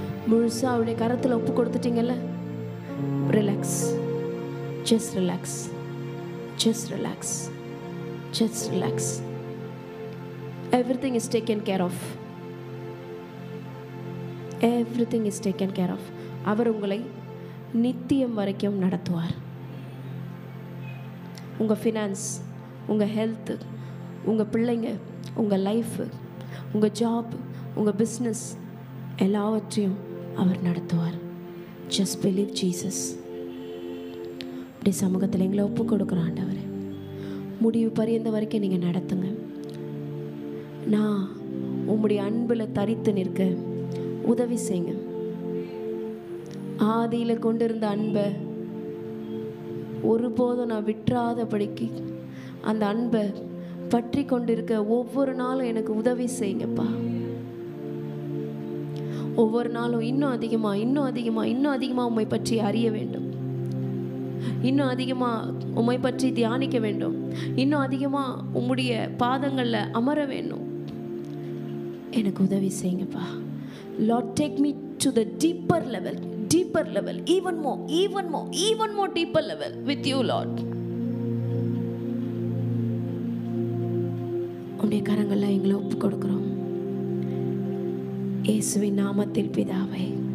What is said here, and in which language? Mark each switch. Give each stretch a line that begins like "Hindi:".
Tamil: முழுசா அவருடைய கரத்தில் ஒப்பு கொடுத்துட்டீங்கல்ல,
English: Relax, just relax, just relax, just relax. Everything is taken care of. Everything is taken care of.
Tamil: அவர் உங்களை நித்தியம் வரைக்கும் நடத்துவார். உங்கள் ஃபினான்ஸ், உங்கள் ஹெல்த்து, உங்கள் பிள்ளைங்க, உங்கள் லைஃபு, உங்கள் ஜாப், உங்கள் பிஸ்னஸ் எல்லாவற்றையும் அவர் நடத்துவார்.
English: Just believe Jesus.
Tamil: அப்படி சமூகத்தில் எங்களை ஒப்பு கொடுக்குறோம் ஆண்டவரே. முடிவு பரியந்த வரைக்கும் நீங்கள் நடத்துங்க. நான் உம்முடைய அன்பில் தரித்து நிற்க உதவி செய்யுங்க. ஆதியில் கொண்டிருந்த அன்பை ஒருபோதும் நான் விட்டுறாதபடிக்கு அந்த அன்பை பற்றி கொண்டிருக்க ஒவ்வொரு நாளும் எனக்கு உதவி செய்யுங்கப்பா. ஒவ்வொரு நாளும் இன்னும் அதிகமாக உம்மை பற்றி அறிய வேண்டும், இன்னும் அதிகமாக உம்மை பற்றி தியானிக்க வேண்டும், இன்னும் அதிகமாக உம்முடைய பாதங்களில் அமர வேண்டும். எனக்கு உதவி செய்யுங்கப்பா.
English: Lord, take me to the deeper level, even more deeper level with you, Lord.
Tamil: உம்முடைய கரங்களில் எங்களை ஒப்பு கொடுக்கிறோம். இயேசுவின் நாமத்தில் பிதாவே.